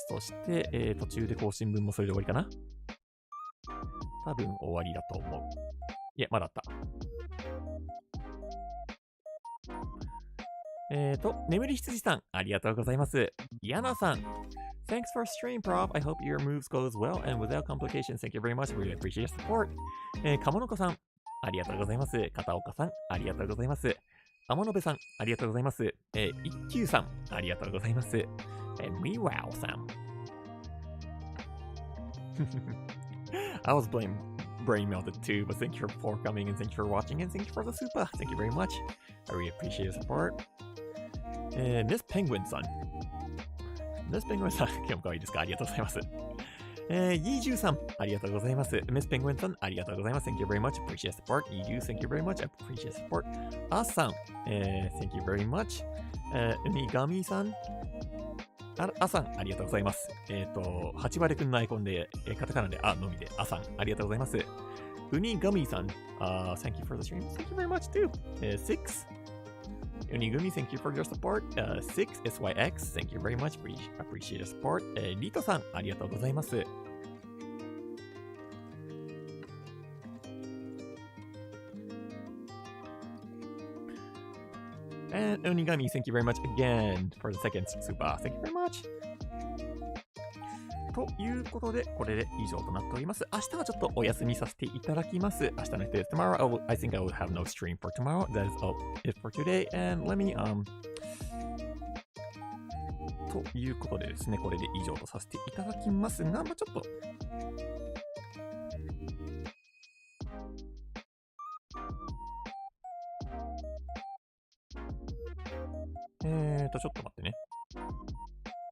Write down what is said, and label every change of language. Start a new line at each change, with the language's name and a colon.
Japanese: そして、途中で更新分もそれで終わりかな。多分終わりだと思う。いや、まだあった。眠り羊さん、ありがとうございます。
English: ヤナさん。Thanks for stream, Prof. I hope your moves goes well and without complications. Thank you very much. Really appreciate your support.
Japanese: かものこさん、ありがとうございます。片岡さん、ありがとうございます。天野部さん、ありがとうございます。一休さん、ありがとうございます。みわおさん。
English: I was brain melted too, but thank you for coming and thank you for watching and thank you for the super. Thank you very much. I really appreciate your support. Miss Penguin さん。
Japanese: Miss Penguin さん、今日も可愛いですか？ありがとうございます。イージューさん、ありがとうございます。
English: Miss Penguin さん、
Japanese: ありがとうございます。
English: Thank you very much. Appreciate support. イージュー、thank you very much. I appreciate support. あさん、thank you very much.
Japanese: ウニガミさん、あさん、ありがとうございます。 8割くんのアイコンで、カタカナであのみで、あさん、ありがとうございます。
English: ウニガミさん、thank you for the stream. Thank you very much too. 6 Unigumi, thank you for your support. 6SYX, thank you very much. Appreciate your support.
Japanese: リトさん、ありがとうございます。
English: And Onigami, thank you very much again for the second super. Thank you very much.
Japanese: ということで、これで以上となっております。明日はちょっとお休みさせていただきます。明日の日です。
English: Tomorrow, I think I will have no stream for tomorrow. That is all it for today. And let me,
Japanese: ということでですね、これで以上とさせていただきますが、ちょっと、ちょっと待ってね。